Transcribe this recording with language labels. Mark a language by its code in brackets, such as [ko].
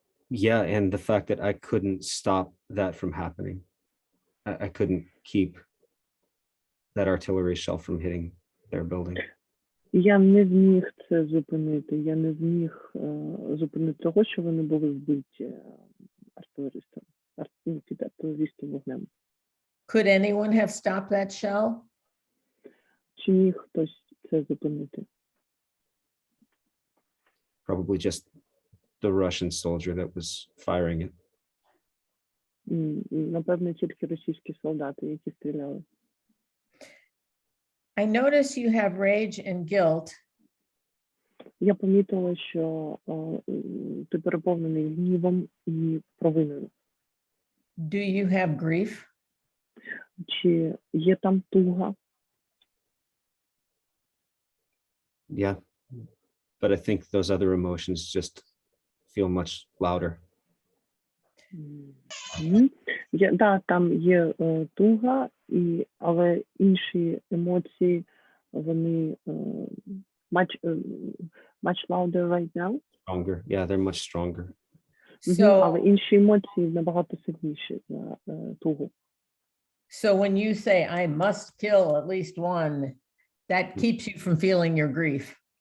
[en] Yeah, and the fact that I couldn't stop that from happening. I couldn't keep that artillery shell from hitting their building. [uk] Я не зміг це зупинити. Я не зміг зупинити того, що вони були вбиті артилеристами, артилерійським вогнем. [en] Could anyone have stopped that shell? [uk] Чи міг хтось це зупинити? [en] Probably just the Russian soldier that was firing it. [uk] Напевно, тільки російські солдати, які стріляли. [en] I notice you have rage and guilt. [uk] Я помітила, що ти переповнений гнівом і провиною. [en] Do you have grief? [uk] Чи є там туга? [en] Yeah, but I think those other emotions just feel much louder. [uk] Да, там є туга, але інші емоції, вони [en] much louder right now. Stronger, yeah, they're much stronger. [uk] Але інші емоції набагато сильніші за тугу. [en] So when you say I must kill at least one, that keeps you from feeling your grief.